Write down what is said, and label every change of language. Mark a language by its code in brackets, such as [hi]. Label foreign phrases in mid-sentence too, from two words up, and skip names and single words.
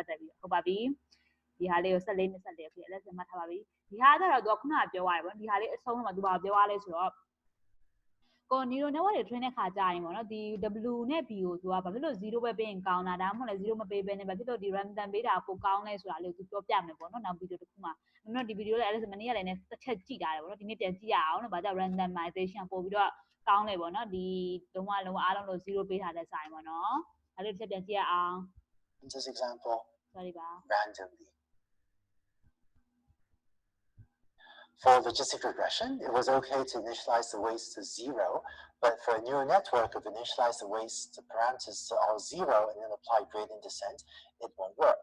[my] သက်ပြီးဟုတ်ပါပြီဒီဟာလေးကို14 24ဖြစ် LS မှတ်ထားပါပြီဒီဟာကတော့သူကခုနကပြောရတယ်ပေါ့ဒီဟာလေးအဆုံးမှာသူဘာပြောရလဲဆိုတော့ကို [en] neural network [my] တွေ train တဲ့ခါကြာရင်ပေါ့နော်ဒီ W နဲ့ B ကိုသူကဘာဖြစ်လို့0ပဲပေးရင်ကောင်းတာဒါမှမဟုတ်လည်း0မပေးဘဲနဲ့ဘာဖြစ်လို့ဒီ random ပေးတာပိုကောင်းလဲဆိုတာလေးကိုသူပြောပြမယ်ပေါ့နော်နောက်ဗီဒီယိုတစ်ခုမှာနော်ဒီဗီဒီယိုလေးအဲ့ဒါမနေ့ကလည်းတစ်ချက်ကြည့်ထားတယ်ပေါ့နော်ဒီနေ့ပြန်ကြည့်ရအောင်နော်ဘာကြောင့် randomization ပို့ပြီးတော့ကောင်းလဲပေါ့နော်ဒီလုံးဝအားလုံးလို့0ပေးထားတဲ့ဆိုင်ပေါ့နော်အဲ့လိုတစ်ချက်ပြန်ကြည့်ရအောင် [en] in this example [my] sorry ပါ [en] randomly. For logistic regression, it was okay to initialize the weights to 0, but for a neural network, if initialize the weights to parameters to all 0 and then apply gradient descent, it won't work.